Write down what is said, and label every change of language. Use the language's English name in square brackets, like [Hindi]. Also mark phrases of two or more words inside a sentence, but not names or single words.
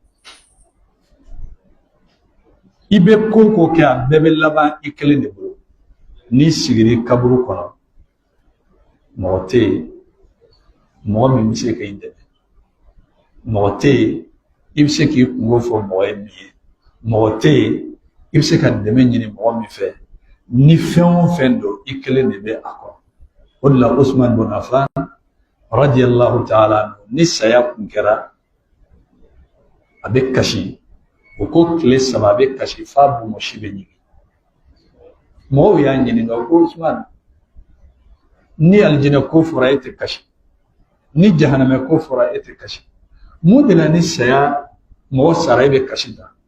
[Bambara] i bɛ ko o ko kɛ a bɛɛ bɛ laban i kelen de bolo n'i sigir'i kaburu kɔnɔ mɔgɔ tɛ yen mɔgɔ min bɛ se k'i dɛmɛ mɔgɔ tɛ yen i bɛ se k'i kungo fɔ mɔgɔ ye min ye mɔgɔ tɛ yen i bɛ se ka dɛmɛ ɲini mɔgɔ min fɛ ni fɛn o fɛn don i kelen de bɛ a kɔrɔ o de la Usman bin Affan [Arabic] رضي الله تعالى عنه [Bambara] ni saya kun kɛra a bɛ kasi o ko tile 3 a bɛ kasi f'a bonbonsi bɛ ɲigin mɔgɔw y'a ɲininka o ko Usman ni alijinɛ ko fɔra e tɛ kasi ni jahanamɛ ko fɔra e tɛ kasi mun de la ni saya mɔgɔ sara e bɛ kasi ta